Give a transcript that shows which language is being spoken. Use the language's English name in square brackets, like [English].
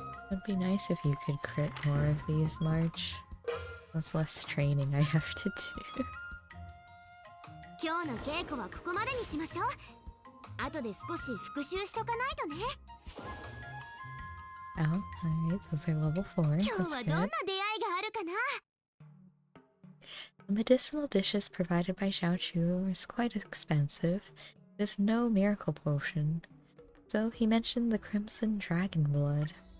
[English] It'd be nice if you could crit more of these, March. That's less training I have to do. [Japanese] 今日の稽古はここまでにしましょう。後で少し復習しとかないとね。 [English] Oh, alright, those are level 4. [Japanese] 今日 [English] That's [Japanese] はどんな出会いがあるかな。 [English] The medicinal dishes provided by Xiao Chu is quite expensive. There's no miracle potion. So he mentioned the crimson dragon blood.